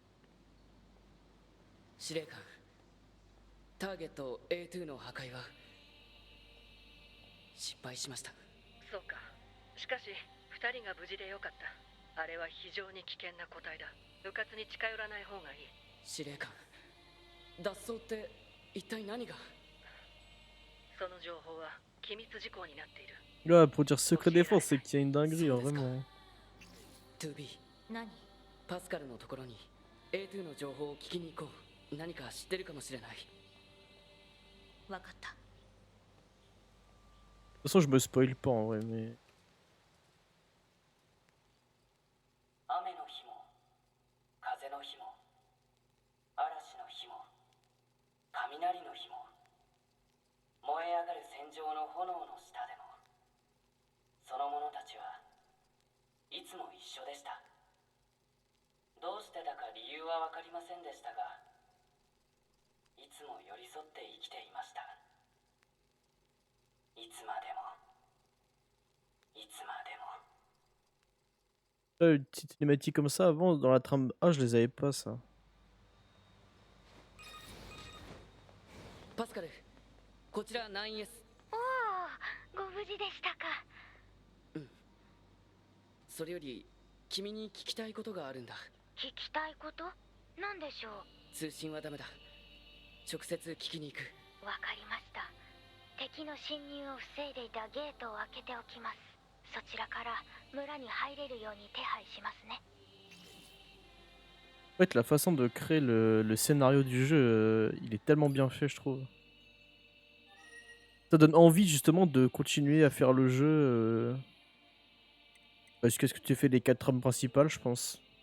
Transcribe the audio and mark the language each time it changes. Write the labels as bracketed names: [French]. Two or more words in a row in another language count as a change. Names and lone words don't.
[Japanese] 司令官、ターゲット A2 の破壊は失敗しました。そうか。しかし2人が無事でよかった。あれは非常に危険な個体だ。迂闊に近寄らない方がいい。司令官、脱走って一体何が。その情報は機密事項になっている。 [French] Là, pour dire secret défense, c'est qu'il y a une dinguerie, hein, vraiment. [Japanese] 2B、何？パスカルのところに A2 の情報を聞きに行こう。何か知ってるかもしれない。わかった。 [French] De toute façon, je me spoil pas en vrai, mais. [Japanese] 雨の日も風の日も嵐の日も雷の日も燃え上がる戦場の炎の下でもその者たちはいつも一緒でした。どうしてだか理由は分かりませんでしたが、いつも寄り添って生きていました。いつまでもいつまでも。 [French] Une petite cinématique comme ça avant dans la trame A, je les avais pas ça. [Japanese] パスカル、こちら 9S。おお、ご無事でしたか。それより君に聞きたいことがあるんだ。聞きたいことなんでしょう。通信はダメだ。直接聞きに行く。わかりました。敵の侵入を防いでいたゲートを開けておきます。そちらから村に入れるように手配しますね。 [French] En fait, la façon de créer le scénario du jeu, il est tellement bien fait, je trouve. Ça donne envie justement de continuer à faire le jeu jusqu'à ce que tu aies fait les 4 trames principales, je pense.